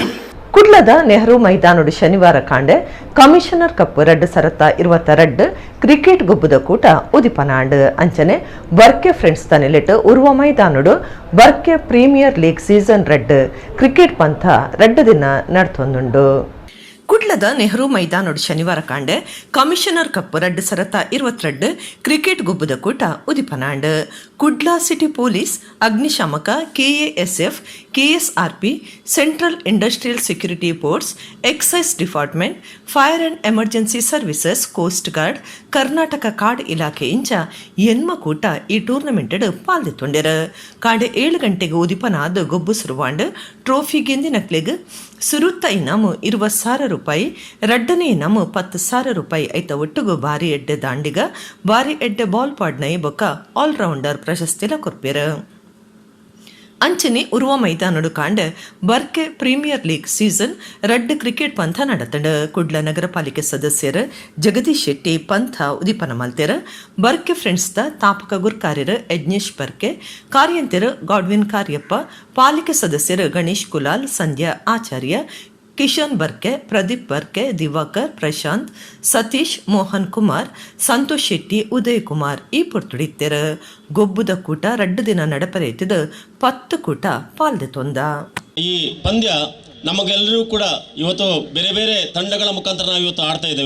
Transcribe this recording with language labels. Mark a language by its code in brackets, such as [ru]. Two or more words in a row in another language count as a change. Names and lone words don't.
[tcy] ಕುಡ್ಲದ ನೆಹರು ಮೈದಾನೋಡು ಶನಿವಾರ ಕಾಂಡೆ ಕಮಿಷನರ್ ಕಪ್ 2022 ಕ್ರಿಕೆಟ್ ಗುಬ್ಬುದ ಕೂಟ ಉದಿಪನಾಂಡ್ ಅಂಚನೆ ಬರ್ಕೆ ಫ್ರೆಂಡ್ಸ್ ತನೆಲೆಟ್ ಉರುವ ಮೈದಾನೋಡು ಬರ್ಕೆ ಪ್ರೀಮಿಯರ್ ಲೀಗ್ ಸೀಸನ್ 2 ಕ್ರಿಕೆಟ್ ಪಂಥ 2 ದಿನ ನಡ್ತೊಂದುಂಡು. ಕುಡ್ಲದ ನೆಹರು ಮೈದಾನೋಡು ಶನಿವಾರ ಕಾಂಡೆ ಕಮಿಷನರ್ ಕಪ್ 2022 ಕ್ರಿಕೆಟ್ ಗುಬ್ಬುದ ಕೂಟ ಉದಿಪನಾಂಡ್. ಕುಡ್ಲಾ ಸಿಟಿ ಪೊಲೀಸ್, ಅಗ್ನಿಶಾಮಕ, ಕೆಎಎಸ್ಎಫ್, ಕೆಎಸ್ಆರ್ಪಿ, ಸೆಂಟ್ರಲ್ ಇಂಡಸ್ಟ್ರಿಯಲ್ ಸೆಕ್ಯೂರಿಟಿ ಫೋರ್ಸ್, ಎಕ್ಸೈಸ್ ಡಿಪಾರ್ಟ್ಮೆಂಟ್, ಫೈರ್ ಅಂಡ್ ಎಮರ್ಜೆನ್ಸಿ ಸರ್ವಿಸಸ್, ಕೋಸ್ಟ್ ಗಾರ್ಡ್, ಕರ್ನಾಟಕ ಕಾರ್ಡ್ ಇಲಾಖೆ ಇಂಚ ಎನ್ಮ ಕೂಟ ಈ ಟೂರ್ನಮೆಂಟ್ ಪಾಲ್ದಿತ್ತೊಂಡೆರು. ಕಾಂಡೆ 7 ಗಂಟೆಗೆ ಉದಿಪನಾದ ಗೊಬ್ಬು ಸುರುವಾಂಡ್ ಟ್ರೋಫಿ ಗೆಂದಿನಕ್ಲೆಗ್ ಸುರುತ್ತ ಇನಾಮು 20,000 ರೂಪಾಯಿ, ರಡ್ಡನೇ ಇನಾಮು 10,000 ರೂಪಾಯಿ ಐತ ಒಟ್ಟುಗು ಬಾರಿ ಎಡ್ಡೆ ದಾಂಡಿಗ, ಬಾರಿ ಎಡ್ಡೆ ಬಾಲ್ ಪಾಡ್ನೈ ಬೊಕ್ಕ ಆಲ್ರೌಂಡರ್ ಪ್ರಶಸ್ತಿಲ ಕೊರ್ಪೆರು. ಅಂಚನೆ ಉರುವ ಮೈದಾನಡು ಕಾಂಡ ಬರ್ಕೆ ಪ್ರೀಮಿಯರ್ ಲೀಗ್ ಸೀಸನ್ 2 ಕ್ರಿಕೆಟ್ ಪಂಥ ನಡತಂಡ. ಕುಡ್ಲ ನಗರ ಪಾಲಿಕೆ ಸದಸ್ಯರು ಜಗದೀಶ್ ಶೆಟ್ಟಿ ಪಂಥ ಉದಿಪನ ಮಲ್ತೆರ. ಬರ್ಕೆ ಫ್ರೆಂಡ್ಸ್ ದ ತಾಪಕ ಗುರ್ಕಾರ್ಯರು ಯಜ್ಞೇಶ್ ಬರ್ಕೆ, ಕಾರ್ಯಂತೆರು ಗಾಡ್ವಿನ್ ಕಾರ್ಯಪ್ಪ, ಪಾಲಿಕೆ ಸದಸ್ಯರು ಗಣೇಶ್ ಕುಲಾಲ್, ಸಂಧ್ಯಾ ಆಚಾರ್ಯ, ಕಿಶನ್ ಬರ್ಕೆ, ಪ್ರದೀಪ್ ಬರ್ಕೆ, ದಿವಾಕರ್, ಪ್ರಶಾಂತ್, ಸತೀಶ್, ಮೋಹನ್ ಕುಮಾರ್, ಸಂತೋಷ್ ಶೆಟ್ಟಿ, ಉದಯ್ ಕುಮಾರ್ ಈ ಪೊರ್ತುಡಿತ್ತೆರ. ಗೊಬ್ಬುದ ಕೂಟ 2 ದಿನ ನಡಪರೆತ್ತಿದ 10 ಕೂಟ ಪಾಲ್ದೆ ತೊಂದ. [kn] ಈ ಪಂದ್ಯ ನಮಗೆಲ್ಲರೂ ಕೂಡ ಇವತ್ತು ಬೇರೆ ಬೇರೆ ತಂಡಗಳ ಮುಖಾಂತರ ನಾವು ಇವತ್ತು ಆಡ್ತಾ ಇದ್ದೇವೆ.